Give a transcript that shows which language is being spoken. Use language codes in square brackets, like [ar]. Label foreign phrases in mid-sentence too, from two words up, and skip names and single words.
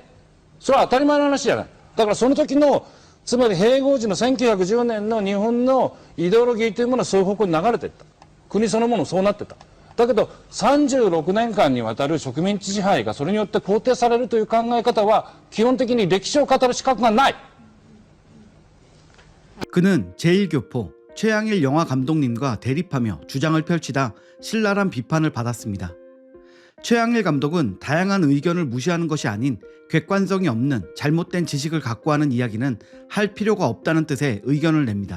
[ja] それは当たり前の話じゃない。だからその時のつまり併合時の1910年の日本のイデオロギーというものはそういう方向に流れていった。国そのものそうなってた。だけど36年間にわたる植民地支配がそれによって肯定されるという考え方は基本的に歴史を語る資格がない。 [ko] 그는 제1교포 최양일 영화 감독님과 대립하며 주장을 펼치다 신랄한 비판을 받았습니다. 최양일 감독은 다양한 의견을 무시하는 것이 아닌 객관성이 없는 잘못된 지식을 갖고 하는 이야기는 할 필요가 없다는 뜻의 의견을 냅니다.